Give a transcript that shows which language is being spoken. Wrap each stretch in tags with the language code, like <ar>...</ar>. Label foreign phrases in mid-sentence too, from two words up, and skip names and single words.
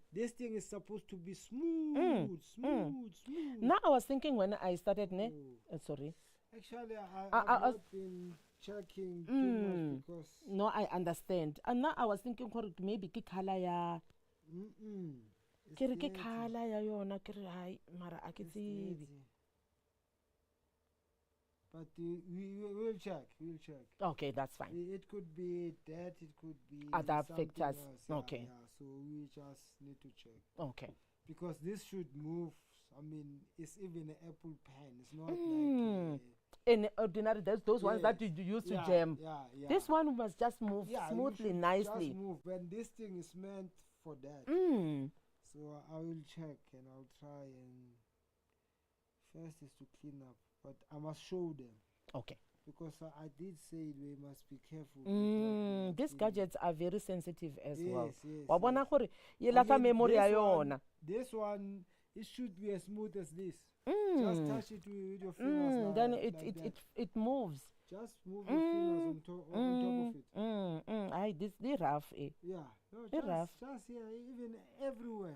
<en>This thing is supposed to be smooth. Now I was thinking when I started, ne? Oh. sorry. Actually, I've I was- not been checking too much because No, I understand. And now I was thinking maybe</en> <tn>ke color ya,</tn> <en>it's</en> <tn>ke re ke</tn> <en>dirty.</en> <tn>color ya yona, ke re hai, mara a ke</tn> <en>It's</en> <tn>tsebe.</tn> <en>dirty. But we'll check. Okay, that's fine. It could be that. It could be Other something factors. else, Okay. Yeah, so we just need to check Okay. because this should move. I mean, it's even an apple pen. It's not Mm. like. In ordinary, there's those ones that you use to jam. Yeah. This one must just move you smoothly, should nicely. Just move. When this thing is meant for that. Mm. So I will check and I'll try and first is to clean up, but I must show them Okay. because I did say we must be careful. with what we are These cleaning. gadgets are very sensitive as well. Yes.</en> <tn>Wa bona</tn> <en>yes.</en> <tn>gore e</tn> <en>I</en> <tn>latlha</tn> <en>mean,</en> <tn>memory ya</tn> <en>this one-</en> <tn>yona.</tn> <en>This one, it should be as smooth as this. Mm. Just touch it with your fingers. Then like it that. it moves. Just move your fingers on top of it. Aye, they rough. Yeah. No, It rough. just here, even everywhere.</en>